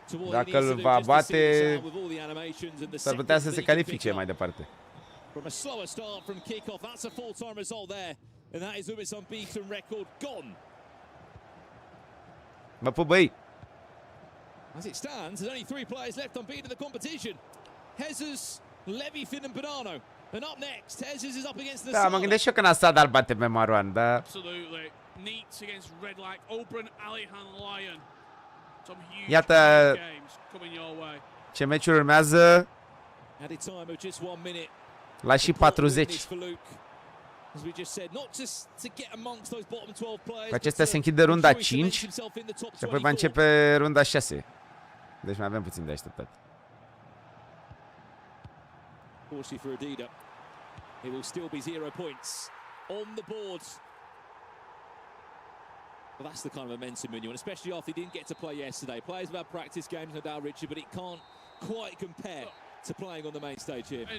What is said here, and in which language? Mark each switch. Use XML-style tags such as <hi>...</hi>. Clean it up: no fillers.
<ro>Dacă îl va bate, s-ar putea să se califice mai departe.</ro> <en>From a slower start from kick-off, that's a full-time result there. And that is Umit's unbeaten record gone.</en> <ro>Mă pup, băi!</ro> <en>As it stands, there's only 3 players left unbeaten in the competition. Jesus, Levy, Finn and Bonanno. And up next, Jesus is up against the</en> <ro>Da, mă gândesc și eu că Nasad ar bate pe Marwan, da?</ro> <en>Absolutely. Neat against Red Light. Open Alihan Lion. Some huge</en> <ro>Iată</ro> <en>games coming your way.</en> <ro>ce meciuri urmează.</ro> <en>Added time of just 1 minute.</en> <ro>La și 40.</ro> <en>As we just said, not just to get amongst those bottom 12 players.</en> <ro>Cu acestea se închide runda 5 și apoi va începe runda 6. Deci mai avem puțin de așteptat.</ro> <en>Fortunately for Adida, it will still be 0 points on the board. But that's the kind of momentum in you, and especially after he didn't get to play yesterday. Players have had practice games, no doubt, Richard, but it can't quite compare to playing on the main stage here.</en>